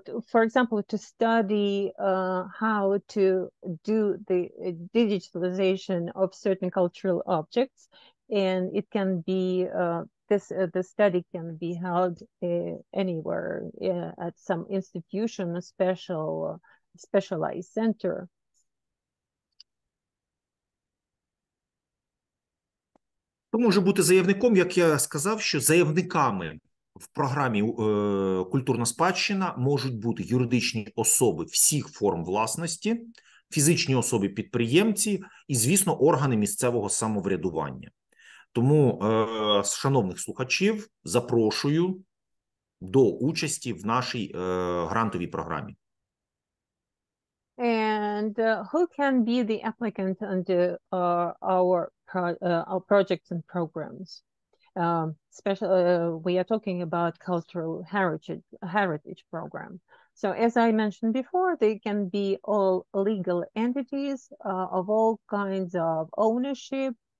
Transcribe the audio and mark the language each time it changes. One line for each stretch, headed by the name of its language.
English: For example, to study how to do the digitalization of certain cultural objects, and it can be the study can be held anywhere at some institution, a specialized center.
Ukrainian: Хто може бути заявником, як я сказав, що заявниками в програмі «Культурна спадщина» можуть бути юридичні особи всіх форм власності, фізичні особи-підприємці і, звісно, органи місцевого самоврядування. Тому, шановних слухачів, запрошую до участі в нашій грантовій програмі.
English: And who can be the applicant under our projects and programs? We are talking about cultural heritage program. So as I mentioned before, they can be all legal entities of all kinds of ownership.